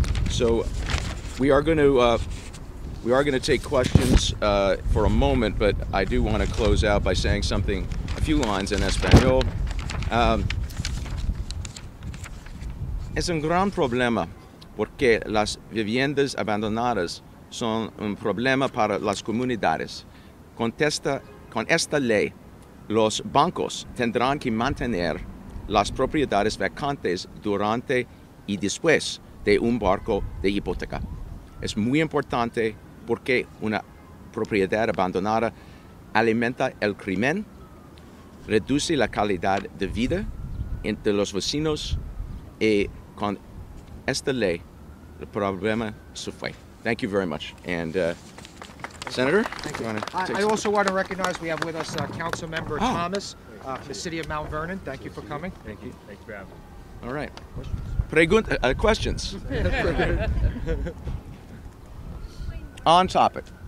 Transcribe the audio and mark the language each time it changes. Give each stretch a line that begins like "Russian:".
English: So we are going to take questions for a moment, but I do want to close out by saying something, a few lines in Espanol.
Spanish: Es un gran problema porque las viviendas abandonadas son un problema para las comunidades. Con esta ley, los bancos tendrán que mantener las propiedades vacantes durante y después de un barco de hipoteca. Es muy importante porque una propiedad abandonada alimenta el crimen, reduce la calidad de vida entre los vecinos y con esta ley el problema se fue.
English: Thank you very much. And Senator, Thank you. I also want to recognize we have with us Council Member Thomas from the City of Mount Vernon. Thank you for coming. Thank you. Thanks for having me. all right. Questions? On topic.